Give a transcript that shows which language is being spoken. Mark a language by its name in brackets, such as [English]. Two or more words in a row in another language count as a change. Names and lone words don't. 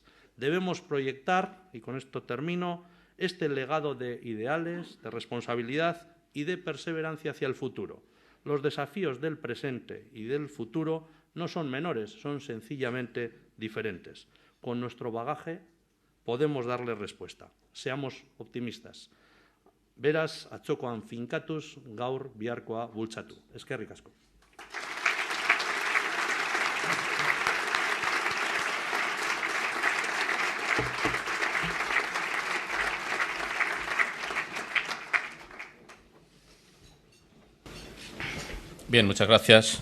[Spanish] Debemos proyectar, y con esto termino, este legado de ideales, de responsabilidad y de perseverancia hacia el futuro. Los desafíos del presente y del futuro no son menores, son sencillamente diferentes. Con nuestro bagaje podemos darle respuesta. Seamos optimistas. [Basque] Beraz, atzokoan finkatuz, gaur biharkoa bultzatu. Eskerrik asko. [Spanish] Bien, muchas gracias.